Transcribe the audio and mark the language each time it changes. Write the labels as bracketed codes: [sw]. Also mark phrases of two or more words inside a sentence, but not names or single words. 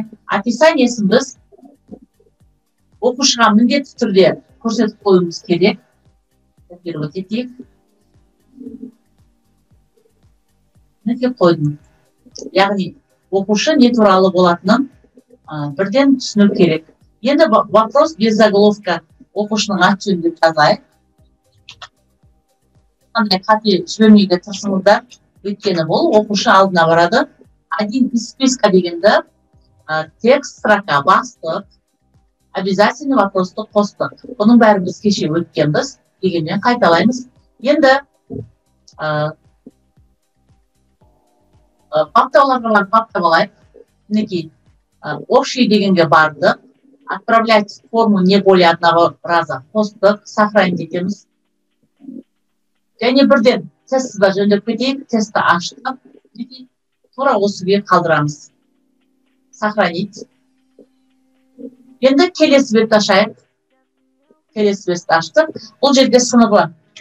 [kk] Описаниесін біз оқушыға міндетті түрде көрсетіп қоюымыз керек. Өтетейік. Мінекей қойдым. Яғни оқушы не туралы болатынын бірден түсіну керек. Енді [ru] вопрос без заголовка [kk] оқушының аты жөнін деп жазайық. Қандай қате жібермеуге тырысыңыздар. Өйткені бұл оқушы алдына барады. [ru] Один из списка [kk] дегенді [ru] текст, строка [kk] бастық, обязательно вопросты қостық. Бұның бәрі біз кеше өткенбіз. Дегенмен қайталаймыз. Енді баптауларға баптап алайық. Мінекей общий дегенге бардық. [ru] Отправлять форму не более одного раза [kk] қостық, сохранить етеміз. Және бірден тестті жөндеп кетейік. Тестті аштық. Тура осы күйі қалдырамыз. Сохранить. Енді келесі бетті ашайық. Келесі бетті аштық. Бұл жерде сыныбы.